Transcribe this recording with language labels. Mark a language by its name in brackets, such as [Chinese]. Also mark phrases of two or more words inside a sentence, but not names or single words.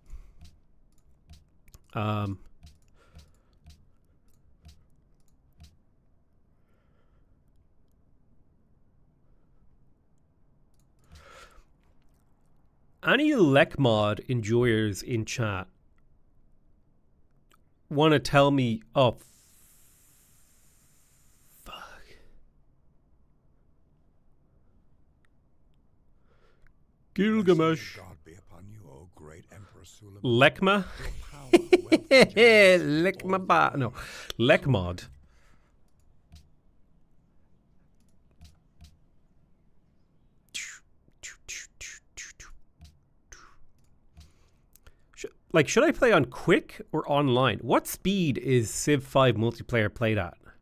[English] Any Lek mod enjoyers in chat want to tell me, oh, fuck. Gilgamesh. Lekma? Lekma ba. No. Lek mod. Like, should I play on quick or online? What speed is Civ 5 multiplayer played at?